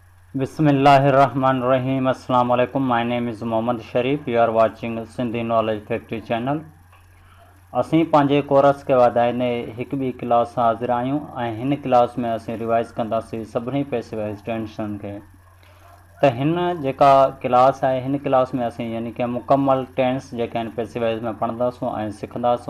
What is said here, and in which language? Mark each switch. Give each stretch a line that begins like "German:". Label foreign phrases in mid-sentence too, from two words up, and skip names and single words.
Arabic: Bismillahirrahmanirrahim. السلام عليكم.
English: My name is Mohammad Sharif. You are watching Sindhi Knowledge Factory channel.
Sindhi: असीं पंहिंजे कोर्स खे वधाईंदे हिकु ॿी क्लास सां हाज़िर आहियूं ऐं हिन क्लास में असीं रिवाइज़ कंदासीं सभिनी
English: passive tension
Sindhi: खे। त हिन जेका क्लास आहे हिन क्लास में असीं यानी कि मुकमल टेंस जेके आहिनि पैसिवाइज़ में पढ़ंदासूं ऐं सिखंदासूं।